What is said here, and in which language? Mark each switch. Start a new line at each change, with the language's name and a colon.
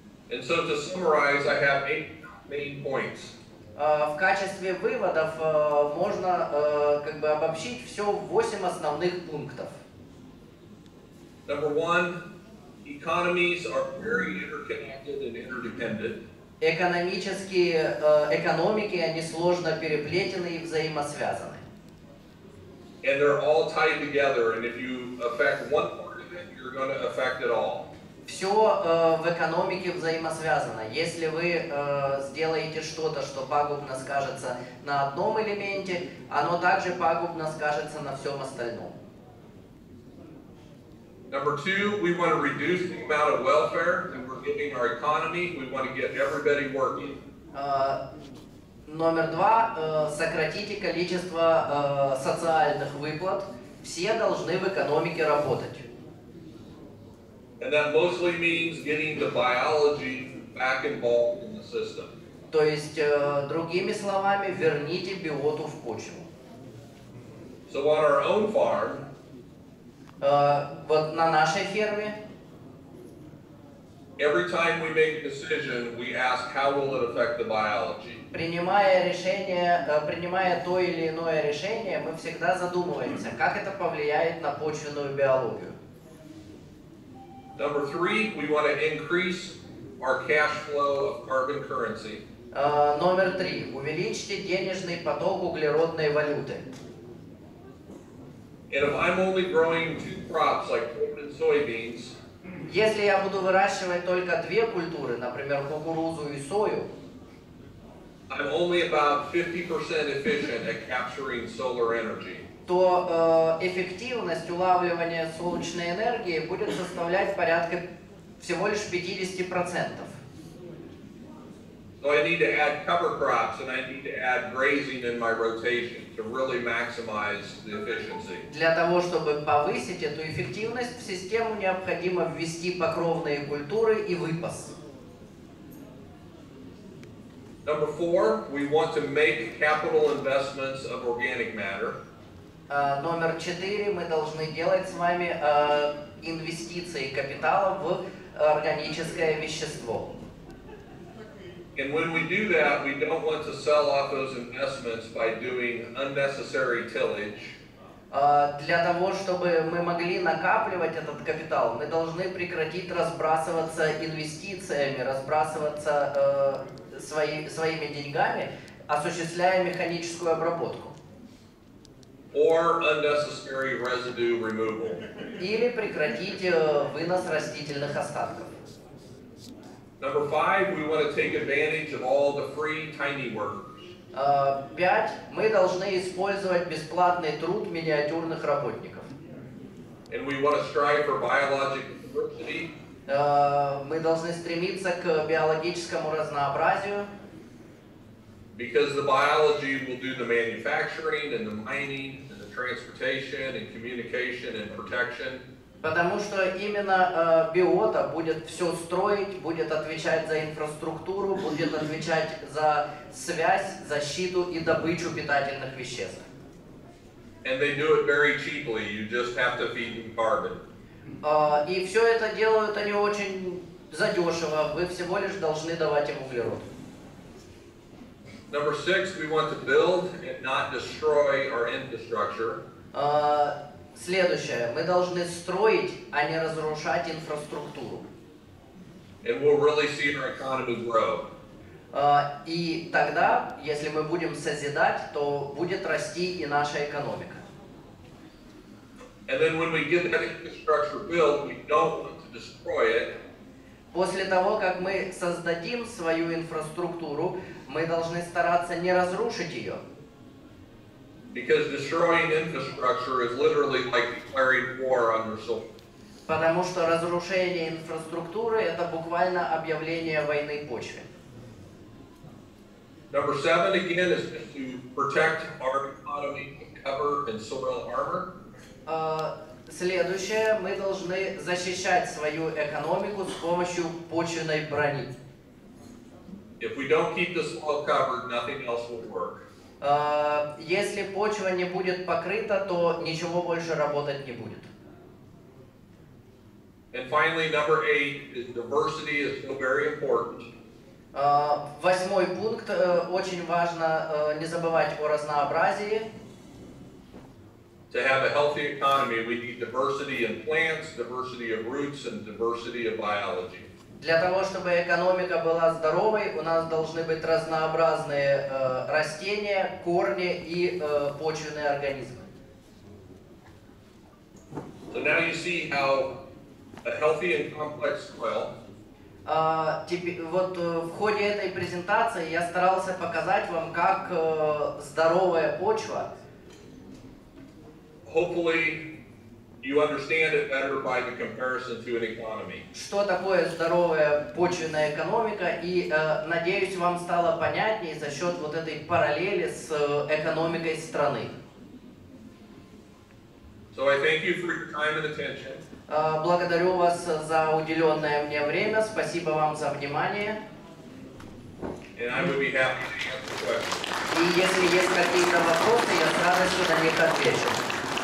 English: And so to summarize, I have 8 main points.
Russian: В качестве выводов можно как бы обобщить все в 8 основных пунктов.
English: Number one, economies are very interconnected and interdependent.
Russian: Экономики, они сложно переплетены и взаимосвязаны.
English: And they're all tied together, and if you affect one part of it, you're going to affect it all.
Russian: Все в экономике взаимосвязано. Если вы сделаете что-то, что пагубно скажется на одном элементе, оно также пагубно скажется на всем остальном.
English: Number two, we want to reduce the amount of welfare that we're giving our economy. We want to get everybody working.
Russian: Номер два, сократите количество социальных выплат. Все должны в экономике работать.
English: And that mostly means getting the biology back involved in the system.
Russian: То есть, другими словами, верните биоту в почву.
English: So on our own farm,
Russian: вот на нашей ферме,
English: every time we make a decision, we ask how will it affect the biology.
Russian: принимая то или иное решение, мы всегда задумываемся, как это повлияет на почвенную биологию.
English: Number three, we want to increase our cash flow of carbon currency.
Russian: Номер три. Увеличьте денежный поток углеродной валюты.
English: And if I'm only growing 2 crops like corn and soybeans,
Russian: если я буду выращивать только 2 культуры, например, кукурузу и сою,
English: I'm only about 50% efficient at capturing solar energy.
Russian: то эффективность улавливания солнечной энергии будет составлять порядка всего лишь 50%.
English: So I need to add cover crops and I need to add grazing in my rotation to really maximize the efficiency.
Russian: Для того, чтобы повысить эту эффективность, в систему необходимо ввести покровные культуры и выпас.
English: Number four, we want to make capital investments of organic matter.
Russian: Номер 4. Мы должны делать с вами инвестиции капитала в органическое вещество.
English: And when we do that, we don't want to sell off those investments by doing unnecessary tillage.
Russian: Для того, чтобы мы могли накапливать этот капитал, мы должны прекратить разбрасываться инвестициями, разбрасываться своими деньгами, осуществляя механическую обработку.
English: or unnecessary residue removal.
Russian: Или прекратить вынос растительных остатков.
English: Number 5, we want to take advantage of all the free tiny workers.
Russian: 5. Мы должны использовать бесплатный труд миниатюрных работников.
English: And we want to strive for biological diversity.
Russian: Мы должны стремиться к биологическому разнообразию.
English: Because the biology will do the manufacturing and the mining and the transportation and communication and protection.
Russian: Потому что именно биота будет все строить, будет отвечать за инфраструктуру, будет отвечать за связь, защиту и добычу питательных веществ.
English: And they do it very cheaply. You just have to feed them carbon.
Russian: И все это делают они очень задешево. Вы всего лишь должны давать им углерод.
English: Number 6, we want to build and not destroy our infrastructure.
Russian: Следующее. Мы должны строить, а не разрушать инфраструктуру.
English: And we'll really see our economy grow.
Russian: И тогда, если мы будем созидать, то будет расти и наша экономика.
English: And then when we get that infrastructure built, we don't want to destroy it.
Russian: После того, как мы создадим свою инфраструктуру, мы должны стараться не разрушить ее.
English: Because destroying infrastructure is literally like declaring war on your soul.
Russian: Потому что разрушение инфраструктуры – это буквально объявление войны почве.
English: Number 7, again, is to protect our economy with cover and soil armor.
Russian: Следующее, мы должны защищать свою экономику с помощью почвенной брони.
English: If we don't keep the soil covered, nothing else will work.
Russian: Если почва не будет покрыта, то ничего больше работать не будет.
English: And finally, number 8 is diversity is still very important.
Russian: 8-й пункт. Очень важно не забывать о разнообразии.
English: To have a healthy economy, we need diversity in plants, diversity of roots, and diversity of biology.
Russian: Для того, чтобы экономика была здоровой, у нас должны быть разнообразные растения, корни и почвенные организмы.
English: So now you see how a healthy and complex soil
Russian: Вот в ходе этой презентации я старался показать вам, как здоровая почва.
English: Hopefully, you understand it better by the comparison to an economy.
Russian: Что такое здоровая почвенная экономика, и, надеюсь, вам стало понятнее за счет вот этой параллели с экономикой страны.
English: So I thank you for your time and attention.
Russian: Благодарю вас за уделенное мне время, спасибо вам за внимание.
English: And I would be happy to answer questions.
Russian: И если есть какие-то вопросы, я с радостью на них отвечу.